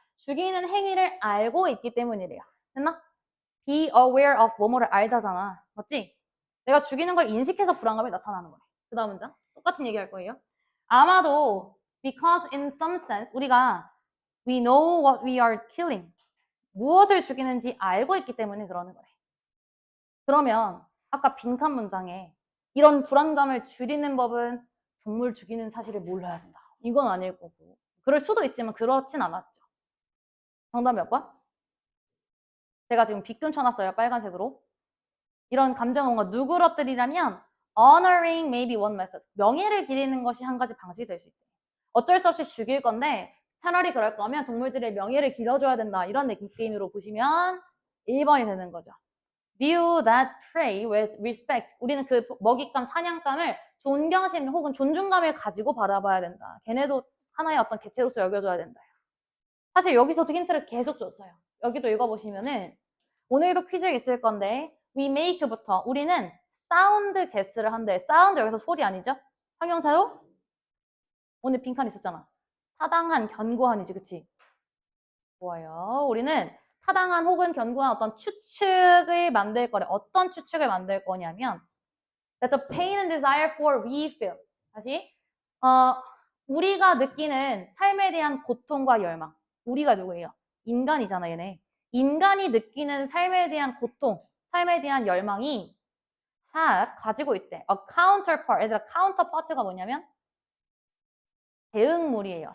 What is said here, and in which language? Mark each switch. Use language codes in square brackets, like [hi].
[ko] 죽이는 행위를 알고 있기 때문이래요. 됐나? [en] be aware of [ko] 뭐뭐를 알다잖아. 맞지? 내가 죽이는 걸 인식해서 불안감이 나타나는 거래. 그 다음 문장. 똑같은 얘기 할 거예요. 아마도 [en] because in some sense [ko] 우리가 [en] we know what we are killing. [ko] 무엇을 죽이는지 알고 있기 때문에 그러는 거래. 그러면 아까 빈칸 문장에 이런 불안감을 줄이는 법은 동물 죽이는 사실을 몰라야 된다. 이건 아닐 거고. 그럴 수도 있지만 그렇진 않았죠. 정답 몇 번? 제가 지금 빗금 쳐놨어요. 빨간색으로. 이런 감정은 뭔가 누그러뜨리려면 [en] honoring may be one method. [ko] 명예를 기리는 것이 한 가지 방식이 될 수 있대. 어쩔 수 없이 죽일 건데 차라리 그럴 거면 동물들의 명예를 길어줘야 된다. 이런 느낌으로 보시면 1번이 되는 거죠. [en] View that prey with respect. [ko] 우리는 그 먹잇감, 사냥감을 존경심 혹은 존중감을 가지고 바라봐야 된다. 걔네도 하나의 어떤 개체로서 여겨줘야 된다. 사실 여기서도 힌트를 계속 줬어요. 여기도 읽어보시면은 오늘도 퀴즈 있을 건데 [en] we make [ko] 부터 우리는 사운드 게스를 한대. 사운드 여기서 소리 아니죠? 형용사요? 오늘 빈칸 있었잖아. 타당한, 견고한이지, 그치? 좋아요. 우리는 타당한 혹은 견고한 어떤 추측을 만들 거래. 어떤 추측을 만들 거냐면 [en] that the pain and desire for we feel. [ko] 다시 우리가 느끼는 삶에 대한 고통과 열망. 우리가 누구예요? 인간이잖아, 얘네. 인간이 느끼는 삶에 대한 고통, 삶에 대한 열망이 have 가지고 있대. [en] a counterpart. [ko] 얘들아, counterpart가 뭐냐면 대응물이에요.